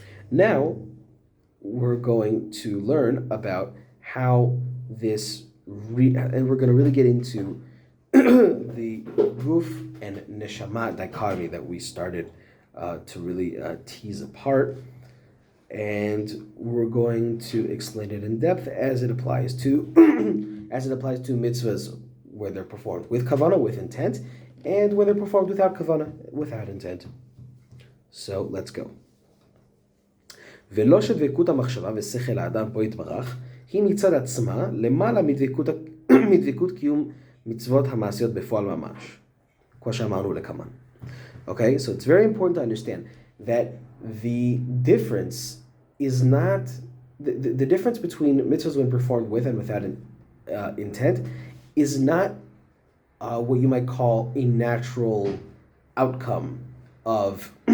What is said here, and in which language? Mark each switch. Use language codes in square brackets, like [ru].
[en] Now, we're going to learn about how this, and we're going to really get into the Guf and Neshama dichotomy that we started to really tease apart, and we're going to explain it in depth as it applies to mitzvahs where they're performed with kavanah, with intent, and when they're performed without kavanah, without intent. So let's go. [he] ולא שדבקות המחשבה ושכל האדם פה יתברך היא מצד עצמה למעלה מדבקות קיום מצוות המעשיות בפועל ממש. כמו שאמרנו לקמן. [en] Okay, so it's very important to understand that the difference is not, the difference between mitzvahs when performed with and without intent is not what you might call a natural outcome of,